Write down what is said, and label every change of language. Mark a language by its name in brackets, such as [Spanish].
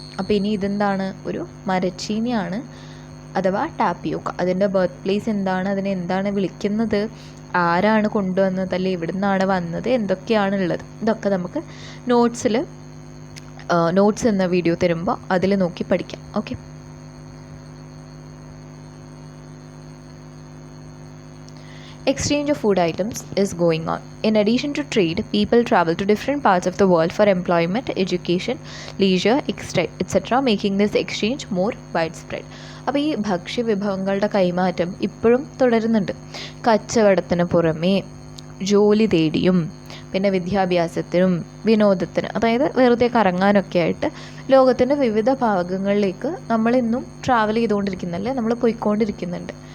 [Malayalam] അപ്പോൾ ഇനി ഇതെന്താണ്? ഒരു മരച്ചീനിയാണ് അഥവാ ടാപ്പിയോക്ക. അതിൻ്റെ ബർത്ത് പ്ലേസ് എന്താണ്? അതിനെ എന്താണ് വിളിക്കുന്നത്? ആരാണ് കൊണ്ടുവന്നത്? അല്ലെങ്കിൽ എവിടെ നിന്നാണ് വന്നത്? എന്തൊക്കെയാണുള്ളത്? ഇതൊക്കെ നമുക്ക് നോട്ട്സ് എന്ന വീഡിയോ തരുമ്പോൾ അതിൽ നോക്കി പഠിക്കാം. [English] Okay, exchange of food items is going on. In addition to trade, people travel to different parts of the world for employment, education, leisure, etc., making this exchange more widespread. [Malayalam] അപ്പോൾ ഈ ഭക്ഷ്യവിഭവങ്ങളുടെ കൈമാറ്റം ഇപ്പോഴും തുടരുന്നുണ്ട്. കച്ചവടത്തിന് പുറമേ ജോലി തേടിയും പിന്നെ വിദ്യാഭ്യാസത്തിനും വിനോദത്തിന്, അതായത് വെറുതെ കറങ്ങാനൊക്കെ ആയിട്ട് ലോകത്തിൻ്റെ വിവിധ ഭാഗങ്ങളിലേക്ക് നമ്മളിന്നും ട്രാവൽ ചെയ്തുകൊണ്ടിരിക്കുന്നല്ലേ, നമ്മൾ പോയിക്കൊണ്ടിരിക്കുന്നുണ്ട്.